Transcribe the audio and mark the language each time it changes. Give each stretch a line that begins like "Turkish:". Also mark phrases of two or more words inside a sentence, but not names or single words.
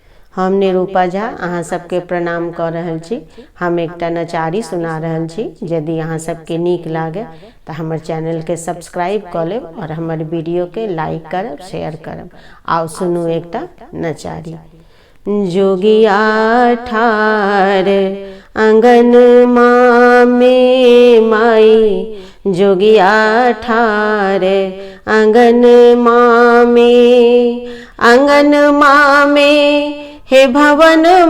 Maithili: हम निरूपा झा अहाँ सबके प्रणाम कर रहल छी। हम एकटा नचारी सुना रहल छी। यदि अहाँ सबके नीक लागे तो हमर चैनल के सब्सक्राइब कर लेब और हमर वीडियो के लाइक करब, शेयर करब। आओ सुनू एकटा नचारी। जोगिया ठार आंगन में माई, जोगिया ठार आंगन में, आंगन में हे भवन